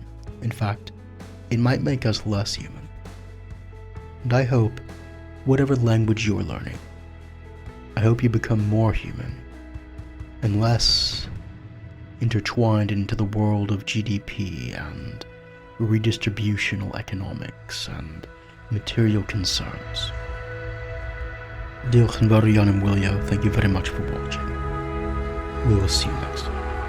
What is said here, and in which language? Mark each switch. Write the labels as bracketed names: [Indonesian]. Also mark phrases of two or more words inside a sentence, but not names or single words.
[English] In fact, it might make us less human. And I hope, whatever language you're learning, I hope you become more human and less intertwined into the world of GDP and redistributional economics and material concerns. [Welsh] Diolch yn fawr iawn am wylio. [English] Thank you very much for watching. We will see you next time.